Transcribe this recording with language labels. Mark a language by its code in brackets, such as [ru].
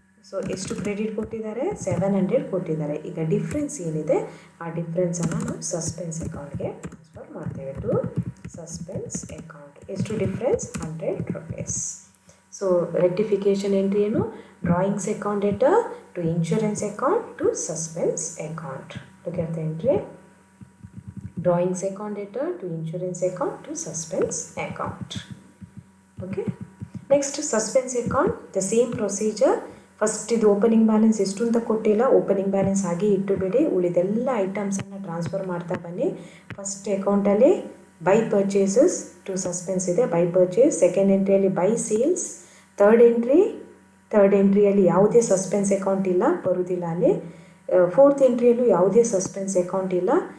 [kn] So ಎಷ್ಟು credit ಕೊಟ್ಟಿದ್ದಾರೆ? 700 ಕೊಟ್ಟಿದ್ದಾರೆ. ಈಗ ಡಿಫ್ರೆನ್ಸ್ ಏನಿದೆ ಆ ಡಿಫ್ರೆನ್ಸನ್ನು ನಾವು ಸಸ್ಪೆನ್ಸ್ ಅಕೌಂಟ್ಗೆ ಟ್ರಾನ್ಸ್ಫರ್ ಮಾಡ್ತೇವೆ ಟು ಸಸ್ಪೆನ್ಸ್ ಅಕೌಂಟ್. ಎಷ್ಟು difference? 100 rupees. [en] So rectification entry ಏನು? Drawings account debtor to insurance account to suspense account. Look at the entry. Drawings account debtor to insurance account to suspense account. Okay. Next, suspense account, the same procedure. [kn] First ಇದು opening balance ಎಷ್ಟು ಅಂತ ಕೊಟ್ಟಿಲ್ಲ, opening balance ಹಾಗೆ ಇಟ್ಟು ಬಿಡಿ. ಉಳಿದೆಲ್ಲ ಐಟಮ್ಸನ್ನು transfer ಮಾಡ್ತಾ ಬನ್ನಿ. ಫಸ್ಟ್ ಅಕೌಂಟಲ್ಲಿ ಬೈ ಪರ್ಚೇಸಸ್ ಟು ಸಸ್ಪೆನ್ಸ್ ಇದೆ, by purchase. Second ಎಂಟ್ರಿಯಲ್ಲಿ by sales. Third ಎಂಟ್ರಿಯಲ್ಲಿ ಯಾವುದೇ ಸಸ್ಪೆನ್ಸ್ ಅಕೌಂಟ್ ಇಲ್ಲ, ಬರುವುದಿಲ್ಲ ಅಲ್ಲಿ. ಫೋರ್ತ್ ಎಂಟ್ರಿಯಲ್ಲೂ ಯಾವುದೇ ಸಸ್ಪೆನ್ಸ್ ಅಕೌಂಟ್ ಇಲ್ಲ.